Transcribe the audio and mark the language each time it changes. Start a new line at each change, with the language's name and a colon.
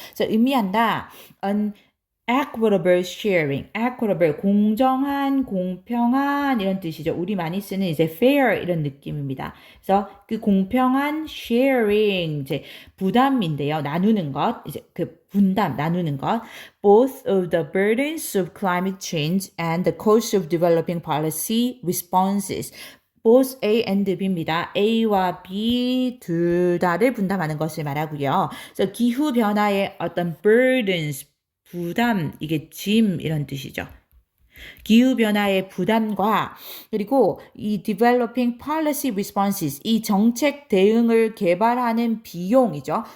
Korean: 그래서 의미한다.
English: an equitable sharing.
Korean: equitable 공정한, 공평한 이런 뜻이죠. 우리 많이 쓰는 이제 fair 이런 느낌입니다. 그래서 그 공평한 sharing 이제 부담인데요. 나누는 것. 이제 그 분담 나누는 것.
English: Both of the burdens of climate change and the cost of developing policy responses. both A and B입니다.
Korean: A와 B 둘 다를 분담하는 것을 말하고요. 그래서 기후 변화의 어떤 burdens 부담, 이게 짐 이런 뜻이죠. 기후변화의 부담과 그리고 이
English: developing policy responses,
Korean: 이 정책 대응을 개발하는 비용이죠.